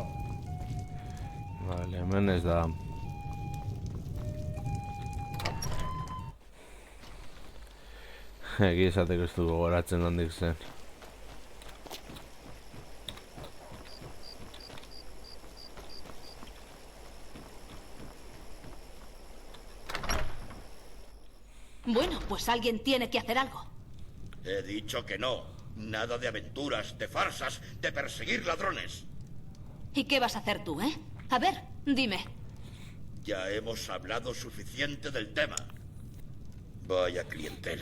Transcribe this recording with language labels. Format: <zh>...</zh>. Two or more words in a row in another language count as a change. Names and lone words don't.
<es>Vale,</es> <eu>hemen ez da. Egi esateko ez dugu goratzen handik zen.</eu> <es>Bueno, pues alguien tiene que hacer algo. He dicho que no. Nada de aventuras, de farsas, de perseguir ladrones. ¿Y qué vas a hacer tú, eh? A ver, dime. Ya hemos hablado suficiente del tema. Vaya clientela.</es>